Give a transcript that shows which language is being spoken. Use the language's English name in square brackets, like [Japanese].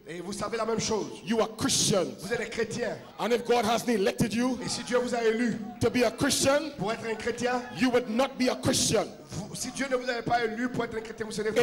[French] Et vous savez la même chose. [English] You are Christians. [French] Vous êtes des chrétiens. [English] And if God hasn't elected you [French] Et si Dieu vous a élu [English] to be a Christian, [French] pour être un chrétien, [English] you would not be a Christian. [French] si Dieu ne vous avait pas élu pour être un chrétien, vous ne serez pas